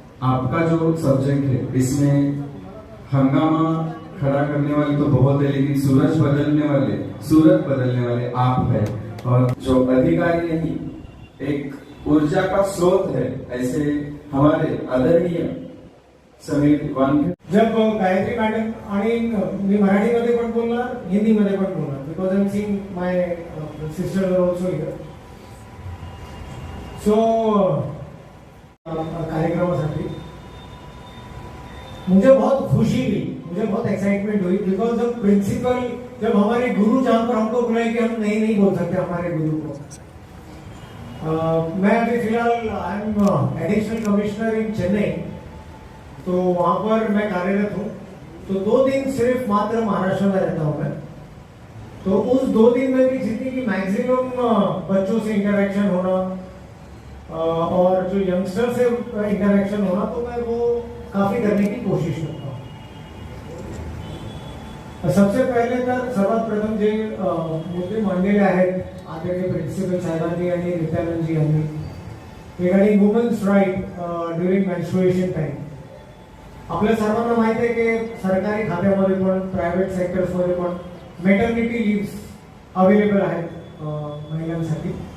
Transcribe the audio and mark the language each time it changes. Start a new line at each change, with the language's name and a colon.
Hindi: आपका जो सब्जेक्ट है इसमें हंगामा खड़ा करने वाले तो बहुत है, लेकिन सूरज बदलने वाले आप है। और जो अधिकारी नहीं, एक ऊर्जा का स्रोत है, ऐसे हमारे आदरणीय समीर वानखेडे।
Marathi: जब गायत्री मॅडम, आणि मी मराठीमध्ये पण बोलणार, हिंदीमध्ये पण बोलणार,
English: Because I am seeing my sister are also here.
Hindi: सो कार्यक्रमासाठी मुझे बहुत खुशी हुई, मुझे बहुत एक्साइटमेंट हुई, बिकॉज जब प्रिंसिपल, जब हमारे गुरु जहां पर हमको बुलाए कि हम नहीं बोल सकते हमारे गुरु को. मैं अभी फिलहाल
English: I am additional commissioner in Chennai,
Hindi: तो वहां पर मैं कार्यरत हूँ. तो 2 दिन सिर्फ मात्र महाराष्ट्र में रहता हूँ मैं. तो उस 2 दिन में भी जितनी की मैक्सिमम बच्चों से इंटरेक्शन होना और जो यंगस्टर से इंटरेक्शन होना, तो मैं वो काफी करने की कोशिश करता हूँ. सबसे पहिले
Marathi: तर सर्वात प्रथम जे मुद्दे मांडलेले आहेत आदरणीय प्रिन्सिपल साहेबांनी आणि नित्यानंदजी यांनी
English: Regarding women's right during menstruation time.
Marathi: आपल्या सर्वांना माहिती आहे की सरकारी खात्यामध्ये पण प्रायव्हेट सेक्टर्समध्ये पण मेटर्निटी लिव्स अवेलेबल आहेत महिलांसाठी.